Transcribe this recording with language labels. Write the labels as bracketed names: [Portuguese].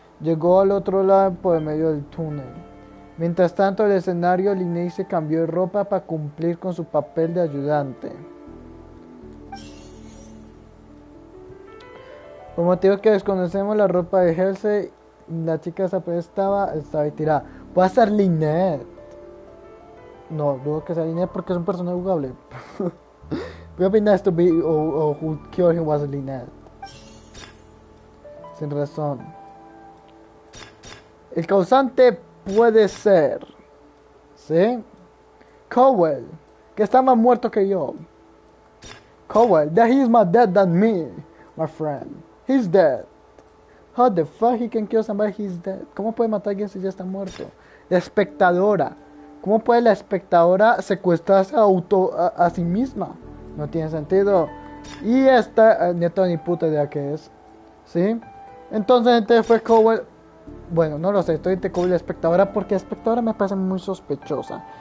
[Spanish] Llegó al otro lado por el medio del túnel. Mientras tanto, el escenario, Linnea se cambió de ropa para cumplir con su papel de ayudante. Por motivos que desconocemos, la ropa de Halsey, la chica esa pues estaba ahí tirada. Puede ser Linnea. No, dudo que sea Linnea porque es un personaje jugable. [English] It would be nice to be or who killed him was Linnea. [Spanish] Sin razón. El causante puede ser, ¿sí? Cowell, que está más muerto que yo. [English] Cowell, that he is more dead than me, my friend. He's dead. How the fuck he can kill somebody? He's dead. [Spanish] ¿Cómo puede matar a alguien si ya está muerto? La espectadora. ¿Cómo puede la espectadora secuestrarse a sí misma? No tiene sentido. Y esta, no tengo ni puta idea qué es. ¿Sí? Entonces, gente, fue Cowell. Bueno, no lo sé, estoy entre Cowell y la espectadora porque la espectadora me parece muy sospechosa.